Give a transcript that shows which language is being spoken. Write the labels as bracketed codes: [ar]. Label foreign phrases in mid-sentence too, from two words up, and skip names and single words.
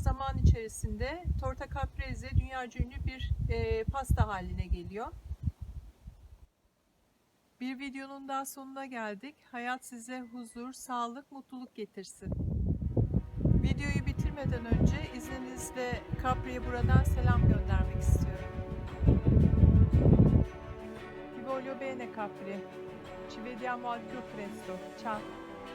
[tr] Zaman içerisinde torta caprese dünyaca ünlü bir pasta haline geliyor. Bir videonun daha sonuna geldik. Hayat size huzur, sağlık, mutluluk getirsin. Videoyu bitirmeden önce izninizle Capri'ye buradan selam göndermek istiyorum. [it] Ti voglio bene Capri. Ci vediamo al più presto. Ciao.